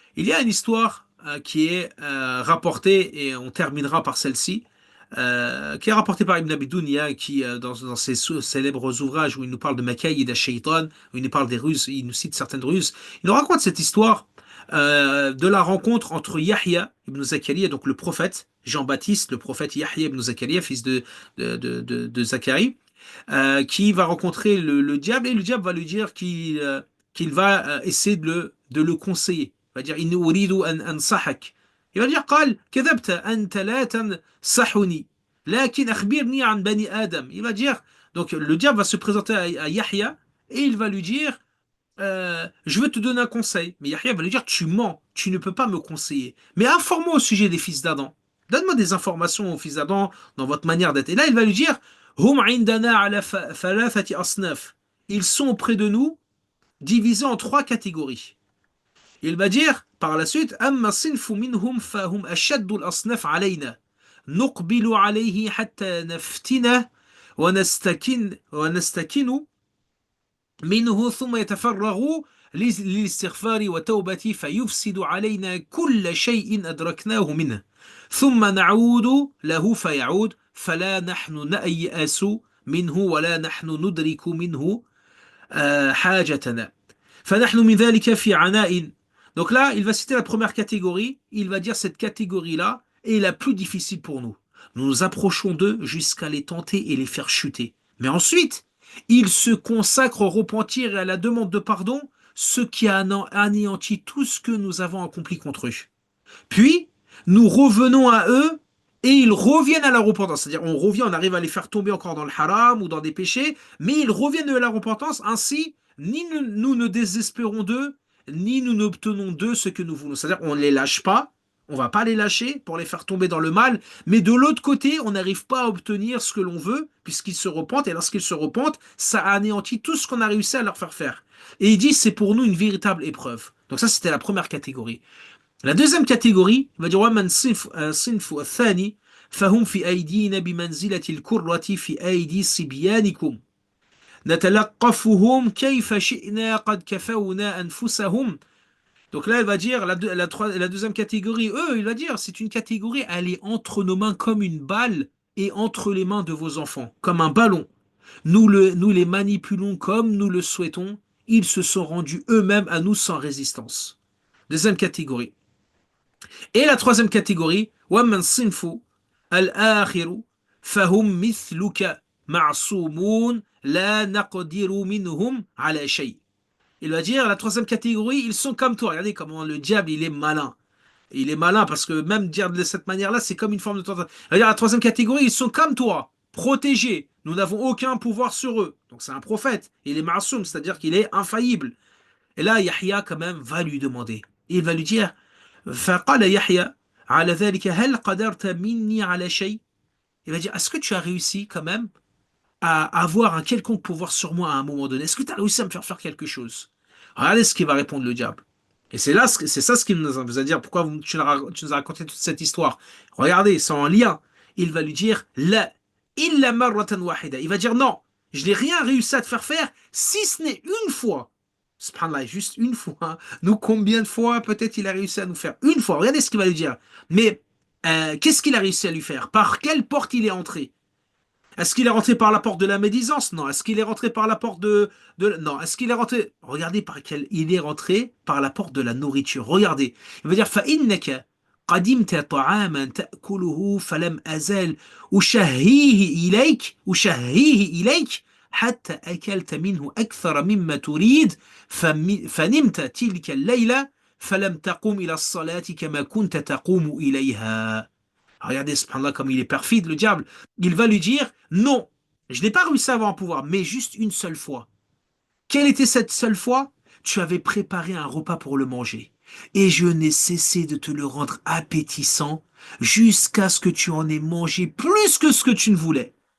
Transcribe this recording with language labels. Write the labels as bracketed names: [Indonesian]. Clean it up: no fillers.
[French] Il y a une histoire qui est rapportée, et on terminera par celle-ci, qui est rapportée par Ibn Abi Dunya, qui, dans ses célèbres ouvrages où il nous parle de Makaïd al-Shaytan, où il nous parle des ruses, il nous cite certaines ruses, il nous raconte cette histoire de la rencontre entre Yahya ibn Zakaria, donc le prophète Jean-Baptiste, le prophète Yahya ibn Zakaria, fils de Zacharie, qui va rencontrer le diable, et le diable va lui dire qu'il va essayer de le conseiller. Il va dire [Arabic] إني أريد أن أنصحك. Il va dire قال كذبت أنت لا تنصحني لكن أخبرني عن بني آدم. [French] Il va dire, donc le diable va se présenter à Yahya et il va lui dire je veux te donner un conseil. Mais Yahya va lui dire tu mens, tu ne peux pas me conseiller. Mais informe-moi au sujet des fils d'Adam. Donne-moi des informations aux fils d'Adam dans votre manière d'être. Et là, il va lui dire [Arabic] hum indana ala thalathati asnaf. [French] Ils sont auprès de nous divisés en trois catégories. Il va dire par la suite [Arabic] أما صنف منهم فهم أشد الأصناف علينا نقبل عليه حتى نفتنه ونستكن منه ثم يتفرغ للاستغفار وتوبة فيفسد علينا كل شيء أدركناه منه ثم نعود له فيعود فلا نحن نيأس منه ولا نحن ندرك منه حاجتنا فنحن من ذلك في عناء. [French] Donc là, il va citer la première catégorie. Il va dire cette catégorie-là est la plus difficile pour nous. Nous nous approchons d'eux jusqu'à les tenter et les faire chuter. Mais ensuite, ils se consacrent au repentir et à la demande de pardon, ce qui a anéanti tout ce que nous avons accompli contre eux. Puis, nous revenons à eux et ils reviennent à la repentance. C'est-à-dire, on revient, on arrive à les faire tomber encore dans le haram ou dans des péchés, mais ils reviennent à la repentance. Ainsi, ni nous ne désespérons d'eux, ni nous n'obtenons d'eux ce que nous voulons. C'est-à-dire, on ne les lâche pas, on ne va pas les lâcher pour les faire tomber dans le mal, mais de l'autre côté, on n'arrive pas à obtenir ce que l'on veut, puisqu'ils se repentent, et lorsqu'ils se repentent, ça anéantit tout ce qu'on a réussi à leur faire faire. Et il dit, c'est pour nous une véritable épreuve. Donc ça, c'était la première catégorie. La deuxième catégorie, il va dire [Arabic] وَمَنْ صِنْفُ الثاني فهم في أيدينا بمنزلة الكرة في أيدي صبيانكم نتلقفهم كيف شئنا قد كفونا أنفسهم. [French] Donc là, il va dire, la deuxième catégorie, il va dire, c'est une catégorie, elle est entre nos mains comme une balle et entre les mains de vos enfants, comme un ballon. Nous les manipulons comme nous le souhaitons. Ils se sont rendus eux-mêmes à nous sans résistance. Deuxième catégorie. Et la troisième catégorie, [Arabic] وَمَنْ صِنْفُ الْآخِرُ فَهُمْ مِثْلُكَ مَعْصُومُونَ لَا نَقْدِرُ مِنْهُمْ عَلَى شَيْءٍ. [French] Il va dire, la troisième catégorie, ils sont comme toi. Regardez comment le diable, il est malin. Il est malin parce que même dire de cette manière-là, c'est comme une forme de tentation. Regarde, la troisième catégorie, ils sont comme toi, protégés. Nous n'avons aucun pouvoir sur eux. Donc c'est un prophète. Il est ma'soum, c'est-à-dire qu'il est infaillible. Et là, Yahya, quand même, va lui demander. Il va lui dire, [Arabic] فقال يحيى على ذلك هل قدرت مني على شيء. [French] Il va dire, est-ce que tu as réussi quand même à avoir un quelconque pouvoir sur moi à un moment donné? Est-ce que tu as réussi à me faire faire quelque chose? Regardez ce qu'il va répondre le diable. Et c'est là, c'est ça ce qu'il nous a dire. Pourquoi tu nous as raconté toute cette histoire? Regardez, c'est en lien. [Arabic] Il va lui dire, la illa marratan wahida. [French] Il va dire, non, je n'ai rien réussi à te faire faire, si ce n'est une fois. Subhanallah, juste une fois. Nous, combien de fois peut-être il a réussi à nous faire? Une fois. Regardez ce qu'il va lui dire. Mais qu'est-ce qu'il a réussi à lui faire? Par quelle porte il est entré? Est-ce qu'il est rentré par la porte de la médisance? Non. Est-ce qu'il est rentré par la porte Non. Est-ce qu'il est rentré... Regardez par quel... Il est rentré par la porte de la nourriture. Regardez. Il va dire [Arabic] فَإِنَّكَ قَدِمْتَ طَعَامًا تَأْكُلُهُ فَلَمْ أَزَلْ أشهيه إليك حتى أكلت منه أكثر مما تريد فنمت تلك الليلة فلم تقم إلى الصلاة كما كنت تقوم إليها. [French] Regardez, subhanallah, comme il est perfide, le diable. Il va lui dire, non, je n'ai pas réussi à avoir un pouvoir, mais juste une seule fois. Quelle était cette seule fois? Tu avais préparé un repas pour le manger. Et je n'ai cessé de te le rendre appétissant jusqu'à ce que tu en aies mangé plus que ce que tu ne voulais.